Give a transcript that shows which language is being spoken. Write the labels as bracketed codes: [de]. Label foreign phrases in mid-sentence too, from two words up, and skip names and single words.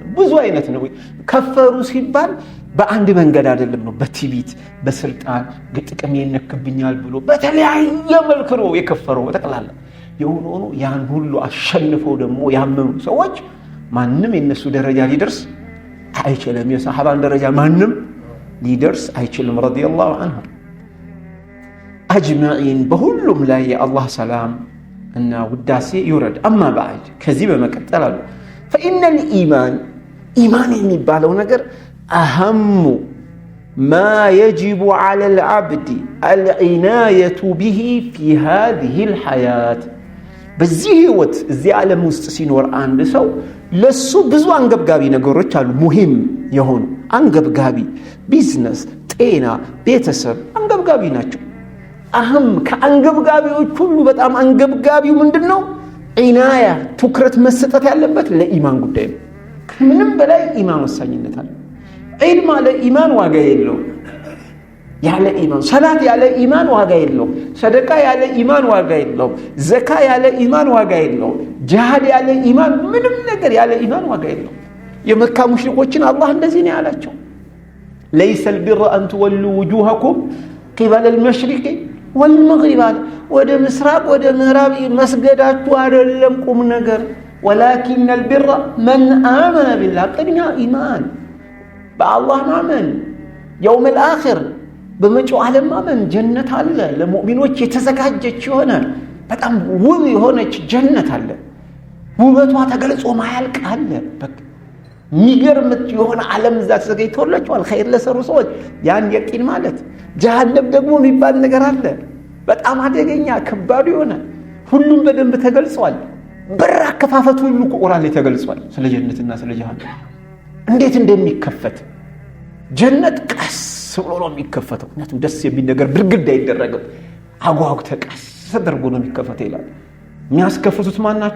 [am] ብዙ አይነት ነው። ከፈሩ ሲባል በአንድ መንገድ አይደለም ነው፣ በቲቢት በስልጣን ጥቅም ይነክብኛል ብሎ በተለያየ መልኩ ነው የከፈረው በተቀላላ የሆነ ያን ሁሉ አሸንፈው ደግሞ ያመኑ ሰዎች ማንም የነሱ ደረጃ ሊደርስ አይችልም። የሰሃባን ደረጃ ማንም ሊደርስ አይችልም [ar] رضي الله عنه [am] አጅማዒን። በሁሉም ላይ የአላህ ሰላም እና ውዳሴ ይውረድ። [ar] أما بعد [am] ከዚህ በመቀጠል አሉ [ar] فإن الإيمان إيمان [am] የሚባለው ነገር أهم [ar] ما يجب على العبد العناية به في هذه الحياة [am] በዚህ ህይወት እዚህ ዓለም ውስጥ ሲኖር አንድ ሰው ለሱ ብዙ አንገብጋቢ ነገሮች አሉ። ሙሂም የሆኑ አንገብጋቢ ቢዝነስ፣ ጤና፣ ቤተሰብ አንገብጋቢ ናቸው። አህም ከአንገብጋቢዎች ሁሉ በጣም አንገብጋቢው ምንድነው? ዒናያ ትኩረት መሰጠት ያለበት ለኢማን ጉዳይ ነው። ከምንም በላይ ኢማን ወሳኝነት አለ። ዒልም አለ ኢማን ዋጋ የለውም። ያለ ኢማን ሰላት ያለ ኢማን ዋጋ የለውም። ሰደቃ ያለ ኢማን ዋጋ የለውም። ዘካ ያለ ኢማን ዋጋ የለውም። ጂሃድ ያለ ኢማን ምንም ነገር ያለ ኢማን ዋጋ የለውም። የመካ ሙሽሪኮችን አላህ እንደዚህ ነው ያላቸው [ar] ليس البر أن تولوا وجوهكم قبل المشرق والمغرب [am] ወደ ምስራቅ ወደ ምዕራብ መስገዳችሁ አይደለም ቁም ነገር [ar] ولكن البر من آمن بالله [am] ቅድሚያ ኢማን በአላህ ማመን [ar] يوم الآخر [am] በመጪው ዓለም ማመን ጀነት አለ ለሙእሚኖች የተዘጋጀች የሆነ በጣም ውብ የሆነች ጀነት አለ። ውበቷ ተገልጾ ማያልቅ አለ። በቃ የሚገርም የሆነ ዓለም እዛ ተዘጋጅቶላቸዋል ኸይር ለሰሩ ሰዎች። ያን የቂን ማለት ጀሃነም ደግሞ የሚባል ነገር አለ በጣም አደገኛ ከባድ የሆነ ሁሉም በደንብ ተገልጿል። በር አከፋፈቱ ሁሉ ቁርአን ላይ ተገልጿል ስለ ጀነትና ስለ ጀሃነም እንዴት እንደሚከፈት። ጀነት ቀስ ብሎ ነው የሚከፈተው። ምክንያቱም ደስ የሚል ነገር ብርግድ አይደረግም። አጓጉ ተቀስ ተደርጎ ነው የሚከፈተው ይላል። የሚያስከፍቱት ማን ናቸው?